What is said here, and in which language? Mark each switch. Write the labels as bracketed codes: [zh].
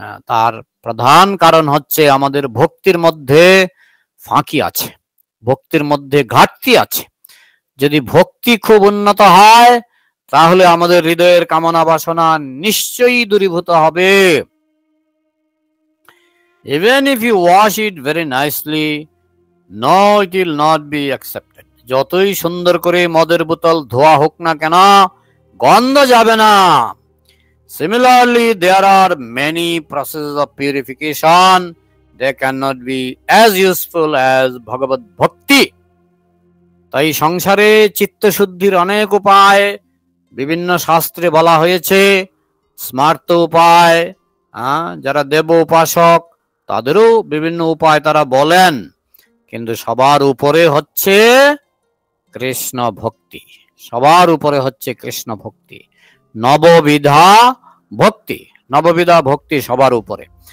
[bn] তার প্রধান কারণ হচ্ছে আমাদের ভক্তির মধ্যে ফাঁকি আছে, ভক্তির মধ্যে ঘাটতি আছে। যদি ভক্তি খুব উন্নত হয় তাহলে আমাদের হৃদয়ের কামনা বাসনা নিশ্চয়ই দূরীভূত হবে। [en] Even if you wash it very nicely, no, it will not be accepted. [bn] যতই সুন্দর করে মদের বোতল ধোয়া হোক না কেন, গন্ধ যাবে না। [en] Similarly, there are many processes of purification. They cannot be as useful as Bhagavad Bhakti. [bn] তাই সংসারে চিত্তশুদ্ধির অনেক উপায় বিভিন্ন শাস্ত্রে বলা হয়েছে, স্মার্ত উপায়, যারা দেব উপাসক তাদেরও বিভিন্ন উপায় তারা বলেন, কিন্তু সবার উপরে হচ্ছে কৃষ্ণ ভক্তি, সবার উপরে হচ্ছে কৃষ্ণ ভক্তি, নববিধা ভক্তি, নববিধা ভক্তি সবার উপরে।